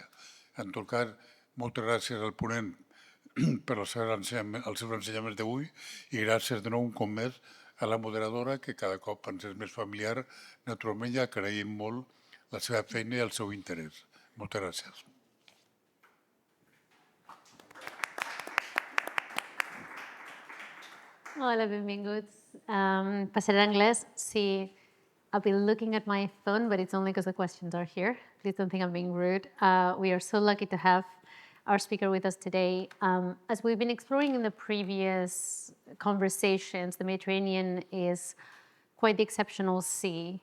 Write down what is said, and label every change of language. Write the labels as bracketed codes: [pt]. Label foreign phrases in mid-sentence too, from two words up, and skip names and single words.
[ca] En tot cas, moltes gràcies al ponent per els seus ensenyaments d'avui i gràcies de nou un cop més a la moderadora, que cada cop ens és més familiar. Naturalment, ja agraïm molt la seva feina i el seu interès. Moltes gràcies. Hola, benvinguts. Passaré a anglès. Sí, [en] I've been looking at my phone, but it's only because the questions are here. Please don't think I'm being rude. We are so lucky to have our speaker with us today. As we've been exploring in the previous conversations, the Mediterranean is quite the exceptional sea.